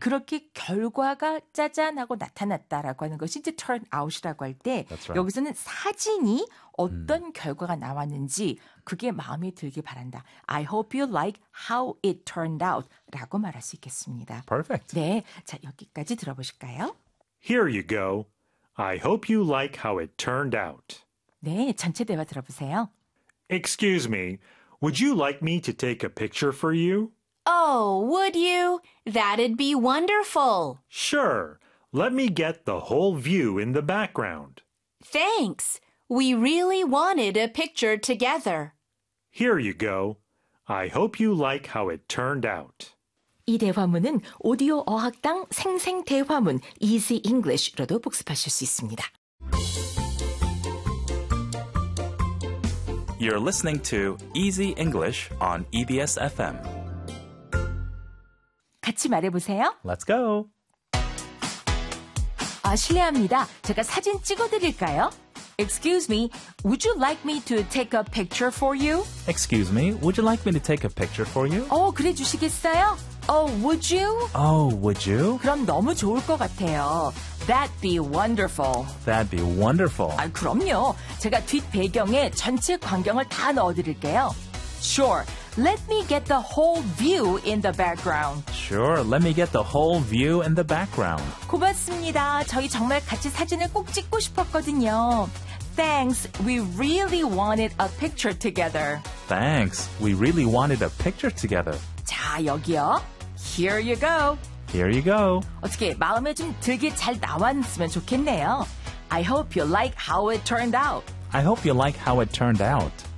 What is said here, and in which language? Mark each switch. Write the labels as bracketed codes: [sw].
[ko] 그렇게 결과가 짜잔 하고 나타났다라고 하는 것이 이제 turn out이라고 할 때 [en] right. [ko] 여기서는 사진이 어떤 결과가 나왔는지 그게 마음에 들길 바란다. [en] I hope you like how it turned out [ko] 라고 말할 수 있겠습니다. [en] Perfect. [ko] 네, 자 여기까지 들어보실까요? [en] Here you go. I hope you like how it turned out. [ko] 네, 전체 대화 들어보세요. [en] Excuse me, would you like me to take a picture for you? Oh, would you? That'd be wonderful. Sure. Let me get the whole view in the background. Thanks. We really wanted a picture together. Here you go. I hope you like how it turned out. [ko] 이 대화문은 오디오 어학당 생생 대화문 Easy English로도 복습하실 수 있습니다. [en] You're listening to Easy English on EBS FM. [ko] 같이 말해보세요. [en] Let's go. [ko] 아, 실례합니다. 제가 사진 찍어드릴까요? [en] Excuse me, would you like me to take a picture for you? Excuse me, would you like me to take a picture for you? [ko] 어, 그래 주시겠어요? [en] Oh, would you? Oh, would you? [ko] 그럼 너무 좋을 것 같아요. [en] That'd be wonderful. That'd be wonderful. [ko] 아, 그럼요. 제가 뒷배경에 전체 광경을 다 넣어드릴게요. [en] Sure. Let me get the whole view in the background. Sure. Let me get the whole view in the background. [ko] 고맙습니다. 저희 정말 같이 사진을 꼭 찍고 싶었거든요. [en] Thanks. We really wanted a picture together. Thanks. We really wanted a picture together. [ko] 자, 여기요. [en] Here you go. Here you go. [ko] 어떻게 마음에 좀 들게 잘 나왔으면 좋겠네요. [en] I hope you like how it turned out. I hope you like how it turned out.